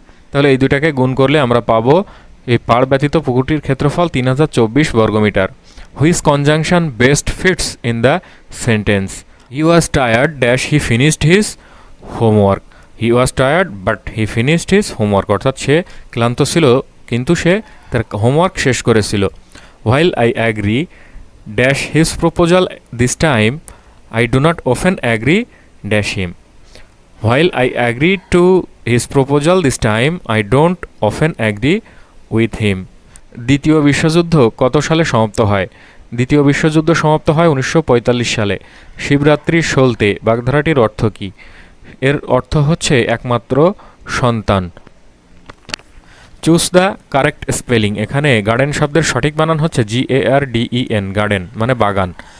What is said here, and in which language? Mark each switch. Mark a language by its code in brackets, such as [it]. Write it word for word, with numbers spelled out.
[bn] তাহলে এই দুটাকে গুণ করলে আমরা পাবো এই পাড় ব্যতীত পুকুরটির ক্ষেত্রফল তিন হাজার চব্বিশ বর্গমিটার। [en] Which conjunction best fits in the sentence? He was tired dash he finished his homework. He was tired but he finished his homework, [bn] অর্থাৎ সে ক্লান্ত ছিল কিন্তু সে তার হোমওয়ার্ক শেষ করেছিল। [en] While I agree dash his proposal this time, I do not often agree dash him. While I agreed to his proposal this time, I don't often agree with him. [bn] দ্বিতীয় বিশ্বযুদ্ধ কত সালে সমাপ্ত হয়? দ্বিতীয় বিশ্বযুদ্ধ সমাপ্ত হয় উনিশশো পঁয়তাল্লিশ সালে। শিবরাত্রির সলতে বাগধারাটির অর্থ কী? এর অর্থ হচ্ছে একমাত্র সন্তান। [en] Choose the correct spelling. [bn] এখানে গার্ডেন শব্দের সঠিক বানান হচ্ছে G A আর D E N, garden মানে বাগান।